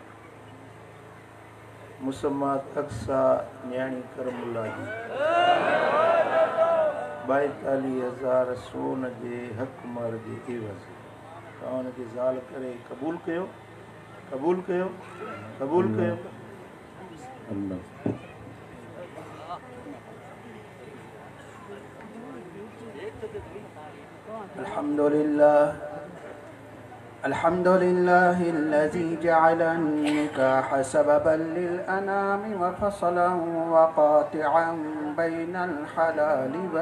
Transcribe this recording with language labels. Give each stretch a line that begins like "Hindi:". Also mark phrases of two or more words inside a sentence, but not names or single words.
Sindhi: मुसम्मात अक्सा न्याणी करमुल्ला जी 42,000 सोन जे हक़ मार जे एवज़ तव्हांखे ज़ाल करे क़बूल कयो।
Arabic: الحمد لله الذي جعل النكاح سببا للأنام وفصلا وقاطعا بين الحلال